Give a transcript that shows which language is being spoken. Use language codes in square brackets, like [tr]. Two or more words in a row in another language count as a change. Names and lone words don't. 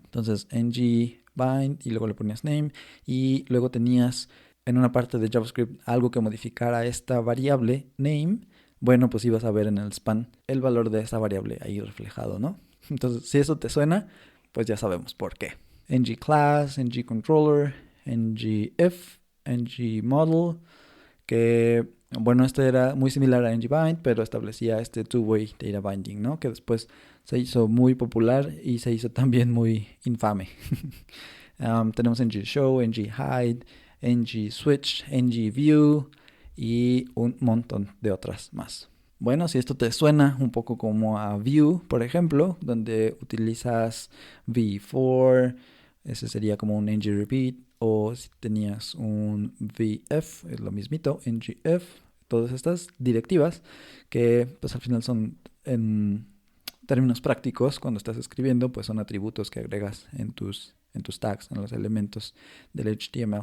[es] Entonces, ng-bind, y luego le ponías name, y luego tenías en una parte de JavaScript algo que modificara esta variable name. Bueno, pues ibas a ver en el span el valor de esa variable ahí reflejado, ¿no? Entonces, si eso te suena, pues ya sabemos por qué. ng-class, ng-controller, ng-if, ng-model, que, bueno, este era muy similar a ng-bind, pero establecía este [en] two-way data binding, [es] ¿no? Que después se hizo muy popular y se hizo también muy infame. Tenemos ng-show, ng-hide, ng-switch, ng-view y un montón de otras más. Bueno, si esto te suena un poco como a Vue, por ejemplo, donde utilizas v4, ese sería como un ng-repeat, o si tenías un vf, es lo mismito, ng-if, todas estas directivas que pues al final son, en términos prácticos, cuando estás escribiendo, pues son atributos que agregas en tus tags, en los elementos del HTML.